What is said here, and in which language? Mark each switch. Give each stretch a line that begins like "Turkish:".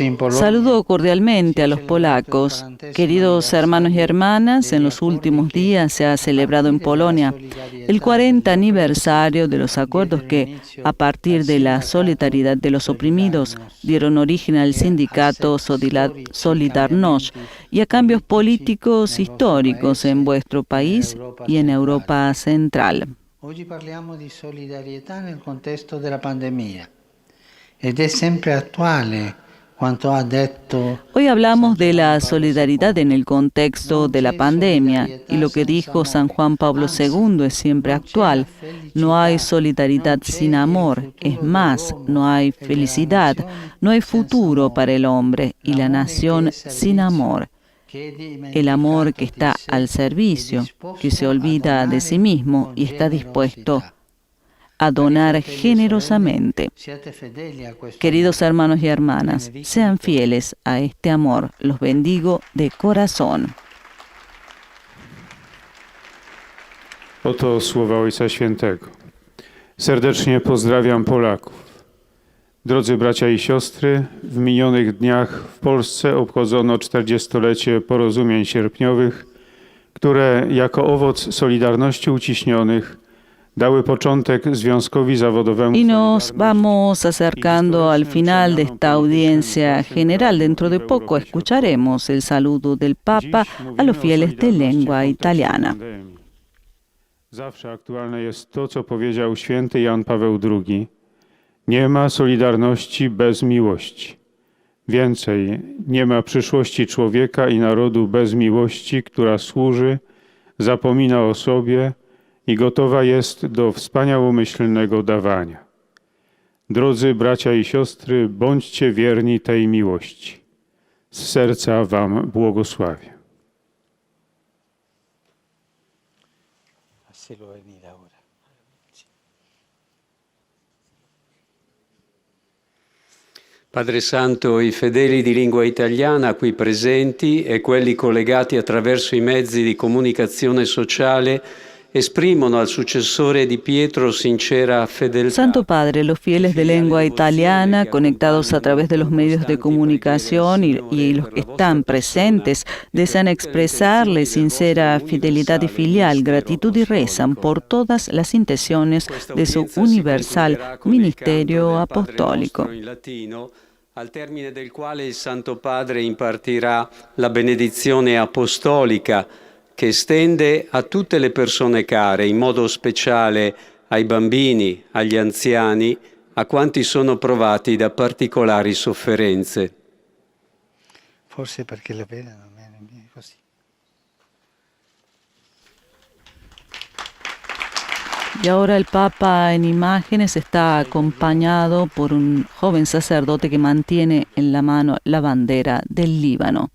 Spanish: Saludo cordialmente a los polacos. Queridos hermanos y hermanas, en los últimos días se ha celebrado en Polonia el 40 aniversario de los acuerdos que, a partir de la solidaridad de los oprimidos, dieron origen al sindicato Solidarność y a cambios políticos históricos en vuestro país y en Europa Central. Hoy
Italian: parliamo di solidarietà nel contesto della pandemia. Ed è sempre attuale quanto ha detto.
Spanish: Hoy hablamos de la solidaridad en el contexto de la pandemia y lo que dijo San Juan Pablo II es siempre actual. No hay solidaridad sin amor, es más, no hay felicidad, no hay futuro para el hombre y la nación sin amor. El amor que está al servicio, que se olvida de sí mismo y está dispuesto a donar generosamente. Queridos hermanos y hermanas, sean fieles a este amor. Los bendigo de corazón.
Polish: Oto słowa Ojca Świętego. Serdecznie pozdrawiam Polaków. Drodzy bracia i siostry, w minionych dniach w Polsce obchodzono 40-lecie porozumień sierpniowych, które jako owoc Solidarności Uciśnionych dały początek związkowi zawodowemu.
Spanish: Y nos vamos acercando al final de esta audiencia general. Dentro de poco escucharemos el saludo del Papa a los fieles de lengua italiana.
Polish: Zawsze aktualne jest to, co powiedział święty Jan Paweł II. Nie ma solidarności bez miłości. Więcej, nie ma przyszłości człowieka i narodu bez miłości, która służy, zapomina o sobie i gotowa jest do wspaniałomyślnego dawania. Drodzy bracia i siostry, bądźcie wierni tej miłości. Z serca wam błogosławię.
Italian: Padre Santo, i fedeli di lingua italiana qui presenti e quelli collegati attraverso i mezzi di comunicazione sociale esprimono al sucesore di Pietro sincera fedeltà.
Spanish: Santo Padre, los fieles de lengua italiana, conectados a través de los medios de comunicación y los que están presentes, desean expresarle sincera fidelidad y filial gratitud y rezan por todas las intenciones de su universal ministerio apostólico.
Italian: Al termine del quale il Santo Padre impartirà la benedizione apostolica che estende a tutte le persone care, in modo speciale ai bambini, agli anziani, a quanti sono provati da particolari sofferenze. Forse perché la vedono così.
Spanish: Y ahora el Papa en imágenes está acompañado por un joven sacerdote que mantiene en la mano la bandera del Líbano.